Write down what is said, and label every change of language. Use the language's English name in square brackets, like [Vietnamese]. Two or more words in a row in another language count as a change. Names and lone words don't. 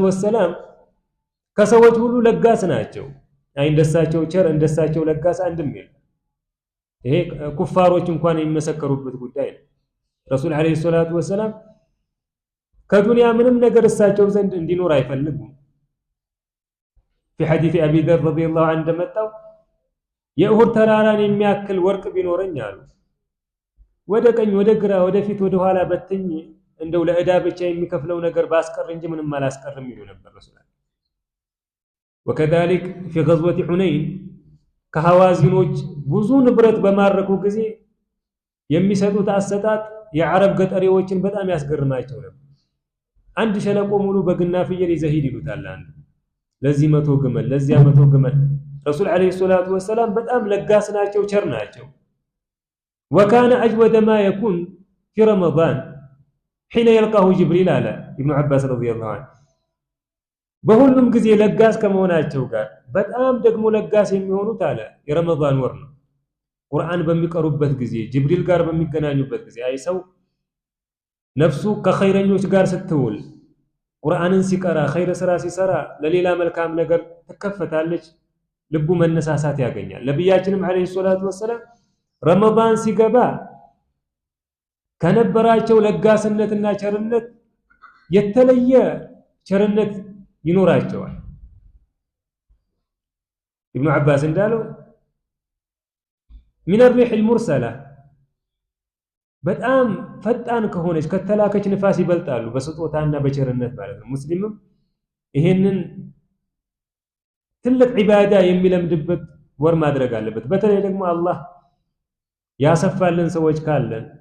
[Amharic] ወሰላም ከሰዎች ሁሉ ለጋስ ናቸው። እንደሳቸው ቸር እንደሳቸው ለጋስ አንድም የለም። ይሄ ኩፋሮች እንኳን የሚመሰከሩበት ጉዳይ ነው። ረሱል [Arabic] عليه الصلاة والسلام [Amharic] ከዱንያ ምንም ነገር እሳቸው ዘንድ እንዲኖር አይፈልጉም። [Arabic] في حديث أبي ذر رضي الله عنه [Amharic] እንደመጣው የኡሁድ ተራራን የሚያክል ወርቅ ቢኖረኝ አሉ ወደ ቀኝ ወደ ግራ ወደ ፊት ወደ ኋላ በትኝ እንደው ለዕዳ ብቻ የሚከፍለው ነገር ባስቀር እንጂ ምንም አላስቀርም ይሉ ነበር ረሱል። [Arabic] وكذلك في غزوة حنين [Amharic] ከሐዋዚኖች ብዙ ንብረት በማረኩ ጊዜ የሚሰጡት አሰጣጥ የዓረብ ገጠሪዎችን በጣም ያስገርማቸው ነበር። አንድ ሸለቆ ሙሉ በግና ፍየል ይዘህ ሂድ ይሉታል። አንዱ ለዚህ 100 ግመል ለዚያ 100 ግመል። ረሱል [Arabic] عليه الصلاة والسلام [Amharic] በጣም ለጋስ ናቸው፣ ቸር ናቸው። [Arabic] وكان أجود ما يكون في رمضان حين يلقاه جبريل على ابن عباس رضي الله عنه [Amharic] በሁሉም ጊዜ ለጋስ ከመሆናቸው ጋር በጣም ደግሞ ለጋስ የሚሆኑት አለ የረመዳን ወር ነው። ቁርአን በሚቀሩበት ጊዜ ጅብሪል ጋር በሚገናኙበት ጊዜ አይ ሰው ነፍሱ ከኸይረኞች ጋር ስትውል ቁርአንን ሲቀራ ኸይር ስራ ሲሰራ ለሌላ መልካም ነገር ትከፈታለች፣ ልቡ መነሳሳት ያገኛል። ነብያችንም [Arabic] عليه الصلاة والسلام [Amharic] ረመዳን ሲገባ ከነበራቸው ለጋስነትና ቸርነት የተለየ ቸርነት ይኖራቸዋል። ኢብኑ አባስ እንዳለው [Arabic] من الريح المرسلة [Amharic] በጣም ፈጣን ከሆነች ከተላከች ንፋስ ይበልጣሉ በስጦታና በቸርነት ማለት ነው። ሙስሊምም ይሄንን ትልቅ ዒባዳ የሚለምድበት ወር ማድረግ አለበት። በተለይ ደግሞ አላህ ያሰፋልን ሰዎች ካለን